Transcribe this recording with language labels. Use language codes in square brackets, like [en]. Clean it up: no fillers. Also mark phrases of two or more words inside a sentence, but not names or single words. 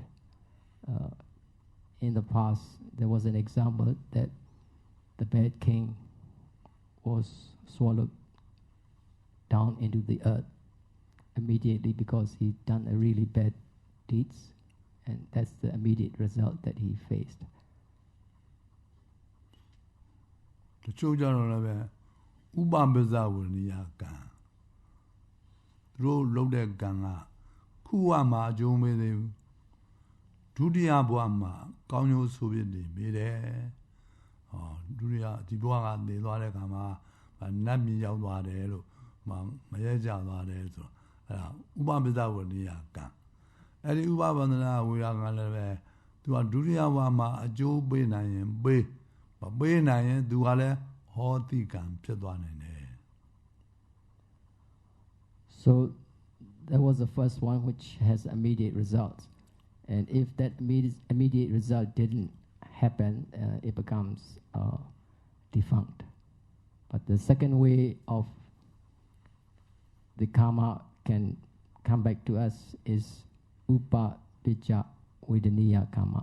[en] In the past, there was an example that the bad king was swallowed down into the earth immediately because he'd done a really bad deeds, and that's the immediate result that he faced. [my] တချို့ကြတော့လည်းပဲဥပပဇဝရဏိယကံသူတို့လုပ်တဲ့ကံကခုဝမှာအကျိုးမပေးသေး ဘူးဒုတိယဘဝမှာကောင်းကျိုးဆိုပြတယ်ပေးတယ်ဒုတိယဒီဘဝကနေသွားတဲ့ခါမှာနတ်ပြည်ရောက်သွားတယ်လို့မရဲကြသွားတယ်ဆိုတော့အဲ့ဒါဥပပဇဝရဏိယကံအဲ့ဒီဥပပန္နနာဝေယကလည်းပဲသူကဒုတိယဘဝမှာအကျိုးပေးနိုင်ရင်ပေးမပေးနိုင်ရင်သူကလည်းဟောတိကံဖြစ်သွားနိုင်တယ် [en] So that was the first one which has immediate results. And if that immediate result didn't happen, it becomes defunct. But the second way of the karma can come back to us is Upadija Vedaniya Karma.